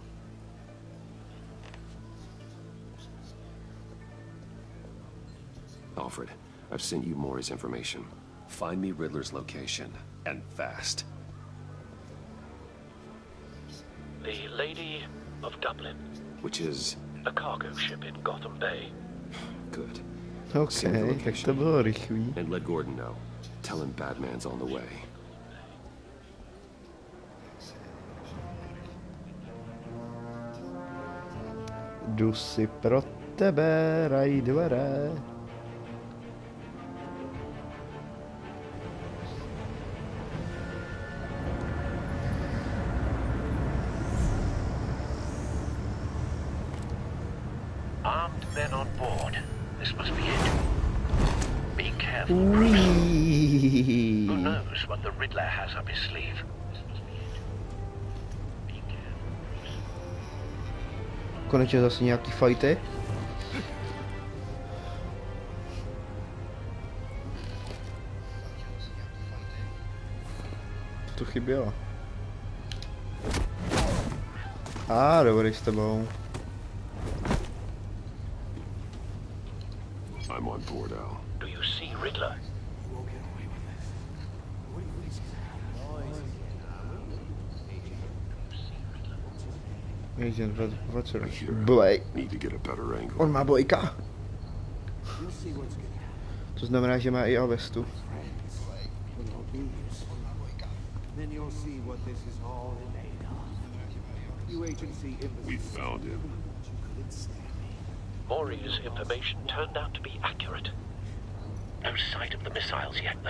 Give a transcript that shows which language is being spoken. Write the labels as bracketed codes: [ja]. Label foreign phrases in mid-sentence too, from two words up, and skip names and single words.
[en] Alfred, I've sent you Maury's information. Find me Riddler's location, and fast. The Lady of Dublin. Which is? A cargo ship in Gotham Bay. Good. [cs] Okay, tak to bylo rychlý. [en] And let Gordon know. Tell him Batman's on the way. [cs] Jdu si pro tebe, Raidware. [en] Armed men on board. This must be it. Be careful. Whee! Who knows what the Riddler has up his sleeve? [cs] Konečně zase nějaký fighty. Co to chybělo? Dobrý s tebou. [en] I'm on board, Al. Do you see Riddler? Agent, what's her Blake? Need to get a better angle. [cs] On má Blakea. To znamená, že má i Avestu. [en] We found him. Maury's information turned out to be accurate. No sight of the missiles yet, though.